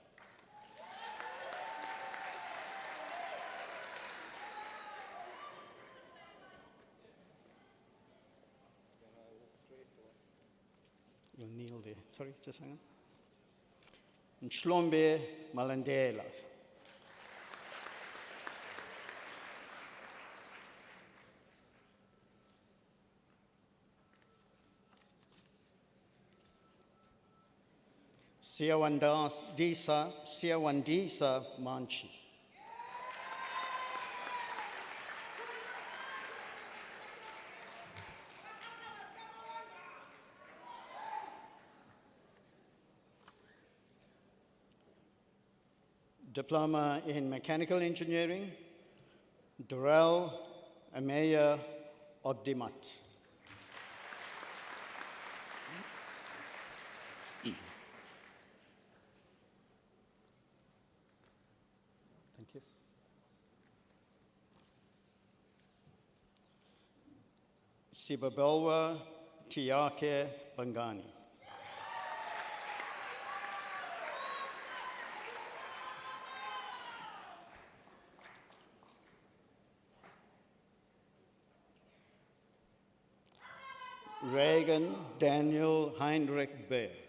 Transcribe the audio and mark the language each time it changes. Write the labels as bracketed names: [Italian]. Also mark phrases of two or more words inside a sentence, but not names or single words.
[English] You'll kneel there. Sorry, just hang on. Shlombe Malandela. Siawandisa Manchi. Diploma in Mechanical Engineering, Durrell Ameya Ogdimat. Thank you. Sibabelwa Tiake Bangani. Reagan Daniel Heinrich Bear.